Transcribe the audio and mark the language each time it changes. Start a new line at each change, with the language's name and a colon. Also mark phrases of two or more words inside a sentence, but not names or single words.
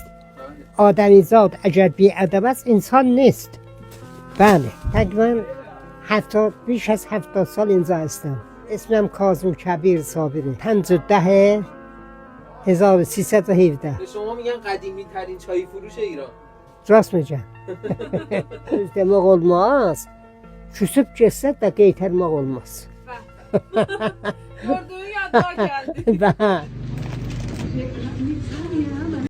Persian: آدمی زاد اگر بی‌ادب است انسان نیست. بله، تقریبا بیش از 70 سال اینجا هستم. اسمم کاظم کبیر صابری. 5/10/1317. به شما میگن قدیمی ترین چای فروش ایران. راست میگم.
Azerbaijani: demek olmaz. Küsüp geçse de qaytarmaq olmaz. Gördüğün yadlar geldi.